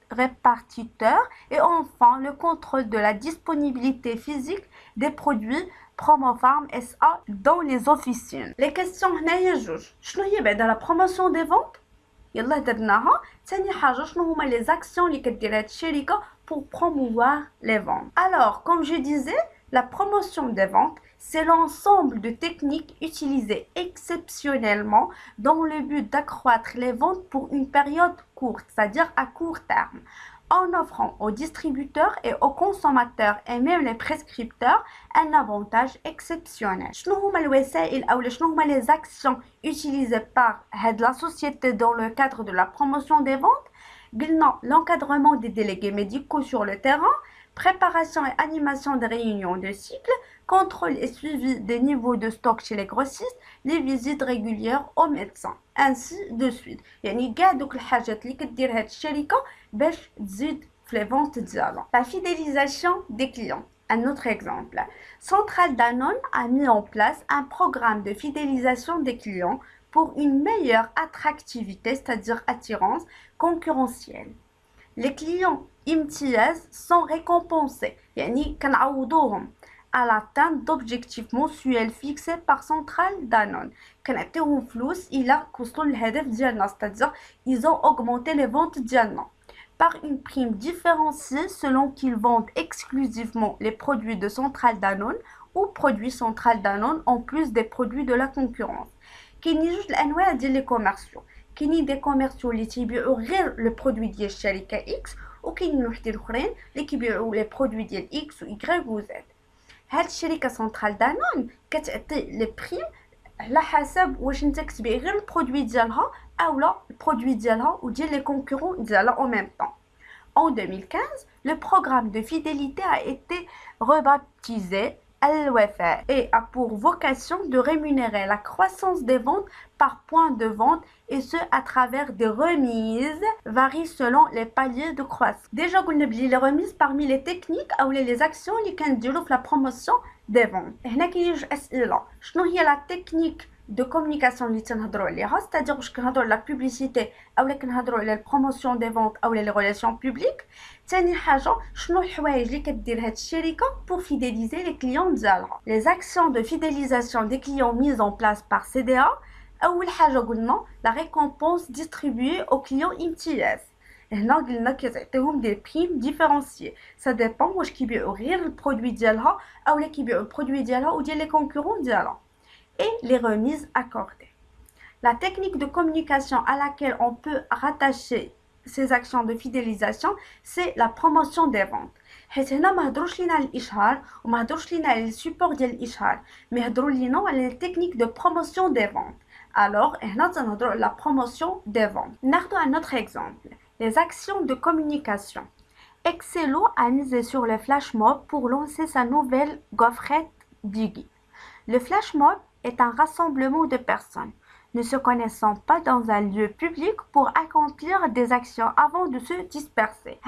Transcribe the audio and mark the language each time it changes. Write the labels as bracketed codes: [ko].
[fr] répartiteurs et enfin le contrôle de la disponibilité physique des produits Promopharm SA dans les officines. Les questions [ar] هنايا جوج. شنو هي بعدا [fr] la promotion des ventes؟ [ar] يلا درناها. ثاني حاجة شنو هما [fr] les actions [ar] اللي كدير هاد الشركة [fr] pour promouvoir les ventes. Alors, comme je disais, la promotion des ventes, c'est l'ensemble de techniques utilisées exceptionnellement dans le but d'accroître les ventes pour une période courte, c'est-à-dire à court terme, en offrant aux distributeurs et aux consommateurs et même les prescripteurs un avantage exceptionnel. [ar] شنو هما الوسائل أو شنو هما [fr] les actions utilisées par la société dans le cadre de la promotion des ventes؟ [ar] قلنا [fr] l'encadrement des délégués médicaux sur le terrain, préparation et animation des réunions de cycle, contrôle et suivi des niveaux de stock chez les grossistes, les visites régulières aux médecins, ainsi de suite. [ar] يعني كاع دوك الحاجات اللي كدير هاد الشركة باش تزيد في [fr] les ventes [ar] ديالها. [fr] La fidélisation des clients. Un autre exemple. Centrale Danone a mis en place un programme de fidélisation des clients pour une meilleure attractivité, c'est-à-dire attirance concurrentielle. Les clients امتياز sont récompensés, [ar] يعني كنعوضوهم [fr] à l'atteinte d'objectifs mensuels fixés par Centrale Danone. [ar] كنعطيوهم فلوس إلا وصلوا للهدف ديالنا, [fr] c'est-à-dire ils ont augmenté les ventes ديالنا par une prime différenciée selon qu'ils vendent exclusivement les produits de Centrale Danone ou produits Centrale Danone en plus des produits de la concurrence. [ar] كاينين جوج الانواع ديال لي كوميرسيو. كاينين دي كوميرسيو اللي تيبيعوا غير لو برودوي ديال الشركه اكس وكاينين وحدين الاخرين اللي كيبيعوا لي برودوي ديال اكس و ايغريك و زد. هاد الشركه سنترال دانون كتعطي لي بريم على حسب واش انت كتبيع غير البرودوي ديالها اولا البرودوي ديالها وديال لي كونكورون ديالها او ميم طون. [fr] En 2015, le programme de fidélité a été rebaptisé Al-Wafa et a pour vocation de rémunérer la croissance des ventes par point de vente et ce à travers des remises varient selon les paliers de croissance. Déjà, on a les remises parmi les techniques ou les actions qui ont la promotion des ventes. [ar] هنا كاين جوج أسئلة. شنو هي [fr] la technique de communication [ar] اللي تنهضروا عليها, [fr] c'est-à-dire [ar] واش كنهضروا على [fr] la publicité [ar] اولا كنهضروا على البروموسيون دي فونت اولا لي ريلاسيون بوبليك. ثاني حاجه شنو الحوايج اللي كدير هاد الشركه [fr] pour fidéliser les clients [ar] ديالها. Les actions de fidélisation des clients mises en place par CDA. اول حاجه قلنا [fr] la récompense distribuée aux clients امتياز. [ar] هنا قلنا كتعطيهم دي بريم ديفيرونسيي, [fr] ça dépend [ar] واش كيبيعوا غير البرودوي ديالها اولا كيبيعوا البرودوي ديالها وديال لي كونكورون ديالها. [fr] Et les remises accordées. La technique de communication à laquelle on peut rattacher ces actions de fidélisation, c'est la promotion des ventes. [ar] حيت هنا ما هضروش لينا على الاشهار وما هضروش لينا على السيبور ديال الاشهار, مي هضروا لينا على التكنيك دو [fr] promotion des ventes. Alors [ar] هنا تنهضروا على [fr] la promotion des ventes. [ar] ناخذ [fr] un autre exemple. Les actions de communication. Excello a misé sur le flash mob pour lancer sa nouvelle gaufrette Diggy. Le flash mob est un rassemblement de personnes ne se connaissant pas dans un lieu public pour accomplir des actions avant de se disperser.